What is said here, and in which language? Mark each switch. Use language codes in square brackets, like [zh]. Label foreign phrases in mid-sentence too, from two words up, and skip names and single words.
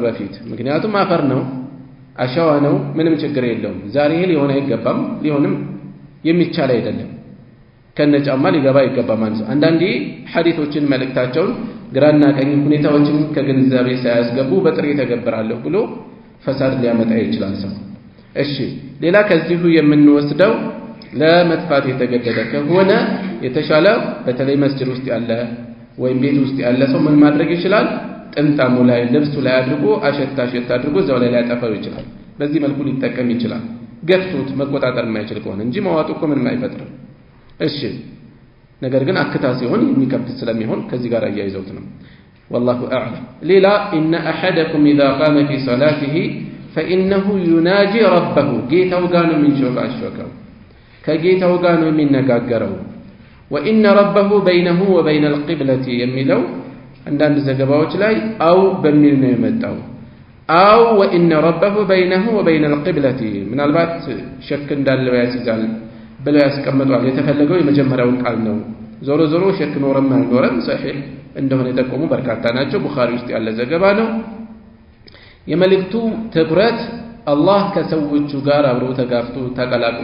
[am] በፊት። ምክንያቱም አፈር ነው፣ አሸዋ ነው፣ ምንም ችግር የለውም። ዛሬ ሊሆን አይገባም፣ ሊሆንም የሚቻል አይደለም። ከነ ጫማ ሊገባ አይገባም ማለት ነው። አንዳንዴ ሐዲሶችን መልእክታቸውን ግራና ቀኝ ሁኔታዎችን ከግንዛቤ ሳያስገቡ በጥሬ ተገብራለሁ ብሎ ፈሳድ ሊያመጣ ይችላል ሰው። እሺ ሌላ ከዚሁ የምንወስደው ለመጥፋት የተገደደ ከሆነ የተሻለ በተለይ መስጂድ ውስጥ ያለ ወይም ቤት ውስጥ ያለ ሰው ምን ማድረግ ይችላል? ጥምጣሙ ላይ ልብሱ ላይ አድርጎ አሸት አድርጎ እዛው ላይ ሊያጠፋው ይችላል። በዚህ መልኩ ሊጠቀም ይችላል፣ ገፍቶት መቆጣጠር የማይችል ከሆነ እንጂ መዋጡ እኮ ምንም አይፈጥርም። እሺ ነገር ግን አክታ ሲሆን የሚከብድ ስለሚሆን ከዚህ ጋር አያይዘውት ነው [ar] والله اعلم ليلا ان احدكم اذا قام في صلاته فانه يناجي [am] ربه ጌታው ጋር ነው የሚንሾካሾከው ከጌታው ጋር ነው የሚነጋገረው [ar] وان ربه بينه وبين القبلة [am] የሚለው አንዳንድ ዘገባዎች ላይ አው በሚል ነው የመጣው አው [ar] وان ربه بينه وبين القبلة [am] ምናልባት ሸክ እንዳለው ያስይዛል ብለው ያስቀምጣል የተፈለገው የመጀመሪያው ቃል ነው ዞሮ ዞሮ ሸክ ኖረም አልኖረም صحيح እንደሆነ የጠቆሙ በርካታ ናቸው ቡኻሪ ውስጥ ያለ ዘገባ ነው የመልእክቱ ትኩረት አላህ ከሰዎቹ ጋር አብሮ ተጋፍቶ ተቀላቅሎ